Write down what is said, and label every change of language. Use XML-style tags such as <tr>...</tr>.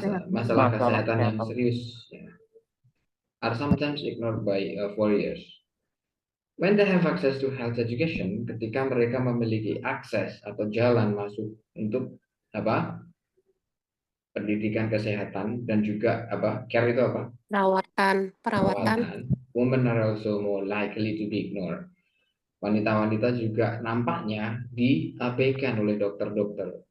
<id>masalah kesehatan yang serius</id> <en>are sometimes ignored by warriors. When they have access to health education,</en> <id>ketika mereka memiliki akses atau jalan masuk untuk apa? Pendidikan kesehatan dan juga apa? Care itu apa? Perawatan.</id> <en>Women are also more likely to be ignored.</en> <id>Wanita-wanita juga nampaknya diabaikan oleh dokter-dokter.</id>